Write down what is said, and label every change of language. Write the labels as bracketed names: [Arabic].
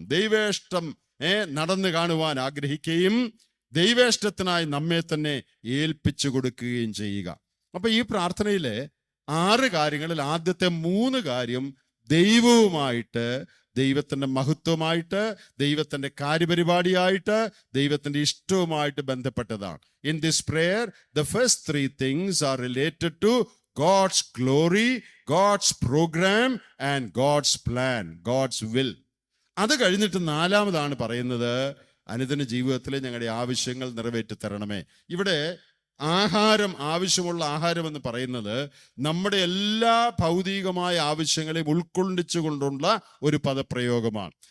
[Malayalam] ദൈവേഷ്ടം നടന്നു കാണുവാൻ ആഗ്രഹിക്കുകയും ദൈവേഷ്ടത്തിനായി നമ്മെ തന്നെ ഏൽപ്പിച്ചു കൊടുക്കുകയും ചെയ്യുക. അപ്പൊ ഈ പ്രാർത്ഥനയിലെ 6 കാര്യങ്ങളിൽ ആദ്യത്തെ 3 കാര്യം ദൈവവുമായിട്ട്, ദൈവത്തിന്റെ മഹത്വമായിട്ട്, ദൈവത്തിന്റെ കാര്യപരിപാടിയായിട്ട്, ദൈവത്തിന്റെ ഇഷ്ടവുമായിട്ട് ബന്ധപ്പെട്ടതാണ്. [English] In this prayer the first 3 things are related to God's glory, God's program and God's plan, God's will. [Malayalam] അത് കഴിഞ്ഞിട്ട് 4-മതാണ് പറയുന്നത്, അനുദിന ജീവിതത്തിലെ ഞങ്ങളുടെ ആവശ്യങ്ങൾ നിറവേറ്റി തരണമേ. ഇവിടെ ആഹാരം, ആവശ്യമുള്ള ആഹാരം എന്ന് പറയുന്നത് നമ്മുടെ എല്ലാ ഭൗതികമായ ആവശ്യങ്ങളെയും ഉൾക്കൊള്ളിച്ചുകൊണ്ടുള്ള ഒരു പദപ്രയോഗമാണ്.